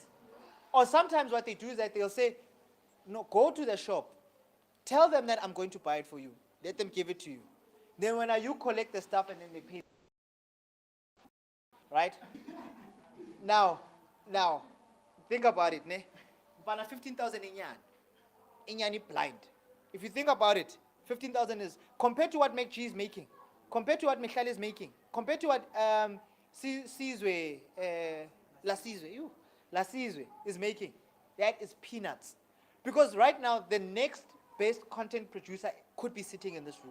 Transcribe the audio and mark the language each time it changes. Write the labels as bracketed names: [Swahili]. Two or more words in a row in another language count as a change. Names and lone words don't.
[English] Or sometimes what they do is that they'll say, no, go to the shop. Tell them that I'm going to buy it for you. Let them give it to you. Then when you collect the stuff and then they pay. Right? Now, think about it, ne? Bana 15,000 Inyani blind. If you think about it, 15,000 is compared to what McG is making, compared to what Michal is making, compared to what Sizwe, La Sizwe is making. That is peanuts. Because right now, the next best content producer could be sitting in this room.